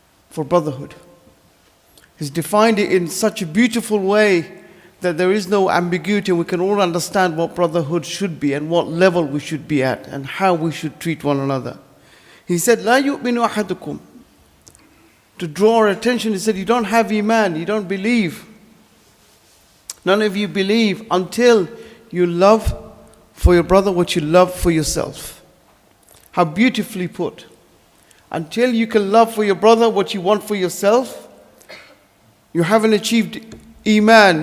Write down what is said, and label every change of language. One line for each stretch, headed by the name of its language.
English: For brotherhood, he's defined it in such a beautiful way that there is no ambiguity. We can all understand what brotherhood should be and what level we should be at and how we should treat one another. He said,
Arabic: لا يؤمن أحدكم.
English: To draw our attention, he said, you don't have iman, you don't believe. None of you believe until you love for your brother what you love for yourself. How beautifully put. Until you can love for your brother what you want for yourself, you haven't achieved iman.